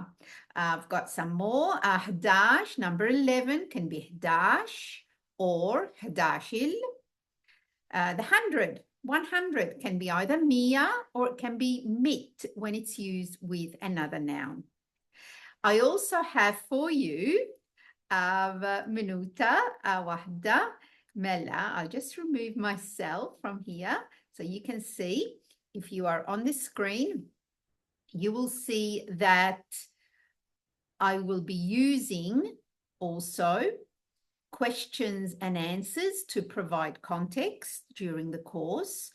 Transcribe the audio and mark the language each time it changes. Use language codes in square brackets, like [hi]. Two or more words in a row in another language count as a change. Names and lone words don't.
[en] I've got some more. 11, number 11 can be 11 or 11. The 100 can be either mia or it can be mit when it's used with another noun. [mt] I also have for you minuta wahda mela. [en] I'll just remove myself from here. So you can see, if you are on the screen, you will see that I will be using also questions and answers to provide context during the course.